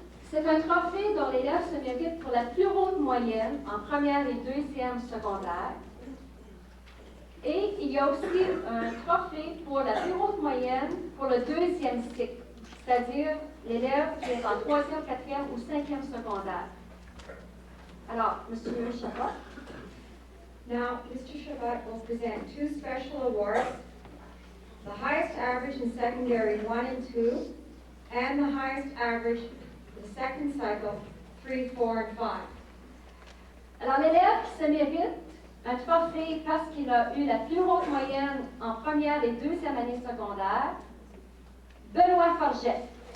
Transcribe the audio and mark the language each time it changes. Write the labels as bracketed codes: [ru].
[fr] C'est un trophée dont l'élève se mérite pour la plus haute moyenne en première et 2e secondaire. Et il y a aussi un trophée pour la plus haute moyenne pour le 2e cycle, c'est-à-dire l'élève qui est en 3e, 4e ou 5e secondaire. Alors, M. Chabot. [en] Now, Mr. Chabot will present 2 special awards, the highest average in secondary 1 and 2, and the highest average the second cycle, 3, 4, and 5. [fr] Alors, l'élève qui se mérite un trophée parce qu'il a eu la plus haute moyenne en première et 2e année secondaire, Benoît Forgette.